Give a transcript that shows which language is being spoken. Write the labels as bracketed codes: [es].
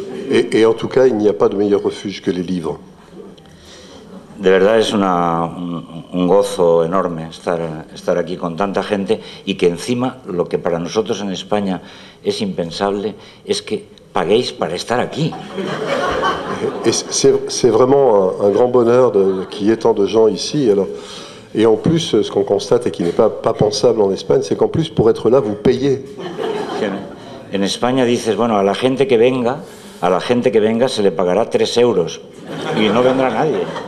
[fr] Et en tout cas, il n'y a pas de meilleur refuge que les livres. [es] De verdad es un gozo enorme estar aquí con tanta gente y que encima lo que para nosotros en España es impensable es que paguéis para estar aquí. [fr] C'est vraiment un grand bonheur qu'il y ait tant de gens ici. Alors, et en plus, ce qu'on constate et qui n'est pas pensable en Espagne, c'est qu'en plus, pour être là, vous payez. [es] En España dices, bueno, a la gente que venga se le pagará 3 euros y no vendrá nadie.